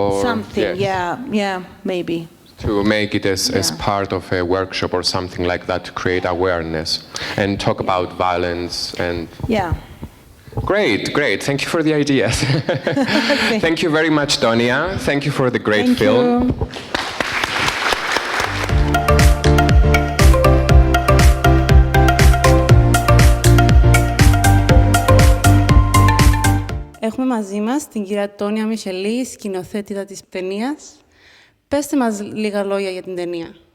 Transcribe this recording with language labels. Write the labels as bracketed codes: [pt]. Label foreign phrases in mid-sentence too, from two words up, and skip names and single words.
[en] something, yeah, maybe. To make it as part of a workshop or something like that, to create awareness and talk about violence and... Yeah. Great. Thank you for the ideas. Thank you very much, Tonia. Thank you for the great film. [el] Έχουμε μαζί μας την κυρία Τόνια Μισαλή, σκηνοθέτητα της ταινίας. Πέστε μας λίγα λόγια για την ταινία.